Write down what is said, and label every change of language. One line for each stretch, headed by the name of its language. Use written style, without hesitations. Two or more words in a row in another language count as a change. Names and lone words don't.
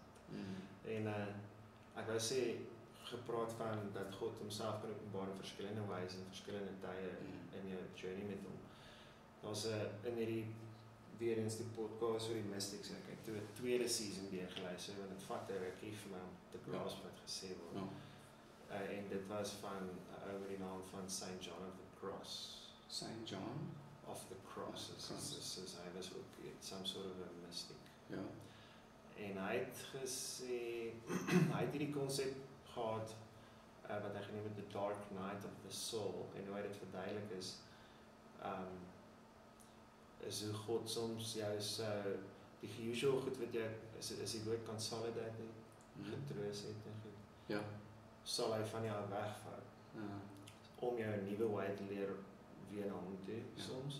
Afrikaans: En ek wou sê gepraat van dat God homself kan openbaar in verskillende wyse en verskillende tye in jou journey met hom. Daar's in hierdie weer eens die podcast oor die mystics en ek het toe 'n tweede season weer geluister want dit vat 'n rukkie vir my om te grasp wat gesê word. En dit was van 'n ou met die naam van Saint John of the Cross. Saint John of the Cross. Soos hy was ook
English: some sort of a mystic.
Afrikaans: En hy het gesê hy het hierdie konsep gehad wat hy genoem het the dark night of the soul en hoe hy dit verduidelik is hoe God soms jou die usual goed wat jy is die woord consolidate getroos het en goed. Sal hy van jou wegvat om jou 'n nuwe way te leer weer na hom toe soms.